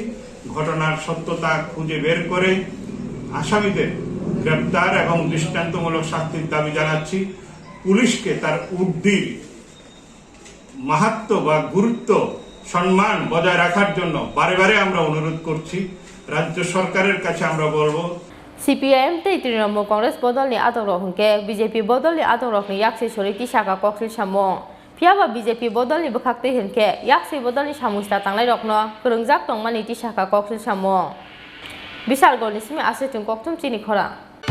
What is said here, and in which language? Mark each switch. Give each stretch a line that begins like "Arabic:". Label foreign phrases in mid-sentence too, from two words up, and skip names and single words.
Bangla: ঘটনার সত্যতা খুঁজে বের করে আসামিদের গ্রেপ্তার এবং দৃষ্টান্তমূলক শাস্তির দাবি জানাচ্ছি। পুলিশকে তার ঊর্ধ্বীর মাহাত্ম্য বা গুরুত্ব সম্মান বজায় রাখার জন্য বারে বারে আমরা অনুরোধ করছি। রাজ্য সরকারের কাছে আমরা বলবো
Kok Borok: CPIM tei Trinamool Congress bodolni atorok hingke BJP bodolni atorokni yakse sori tisaka koksil samung phiaba BJP bodolni bwkhakte hingke yakse bodolni samungsta tanglai-rokno kwrwngjak tongmani tisaka koksil samung Bishalgarhni simi Assetung Koktum Chini Khorang